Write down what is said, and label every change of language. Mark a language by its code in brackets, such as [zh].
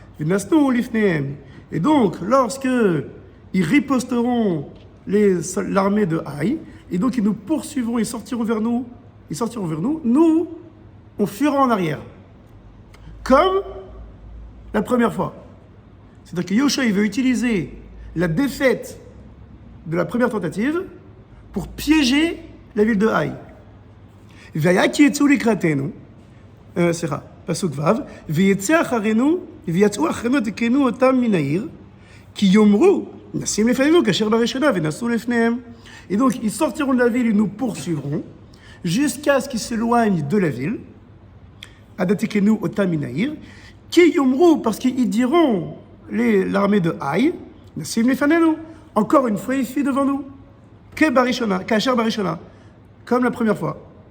[he] V'nasnu lifnehem. [fr] Et donc, lorsque ils riposteront l'armée de Haï, et donc ils nous poursuivront, ils sortiront vers nous, nous, on fuira en arrière. Comme la première fois. C'est-à-dire que Yoshua, il veut utiliser la défaite de la première tentative pour piéger la ville de Haï. [he] Vaya ki etzu likratenu, Pasuk Vav, ויצא אחרינו, ויצאו אחרינו תקנו אותם מן העיר, כי יאמרו, נשים לפנינו כאשר בראשונה, ונסו לפניהם. [fr] Et donc, ils sortiront de la ville, ils nous poursuivront, jusqu'à ce qu'ils s'éloignent de la ville, [he] adatikenu otam min ha'ir, qui yomru, [fr] parce qu'ils diront, l'armée de Haï, [he] nasim lefanenu, [fr] Encore une fois, il fuit devant nous. [he] Kasher Barishona, [fr] comme la première fois.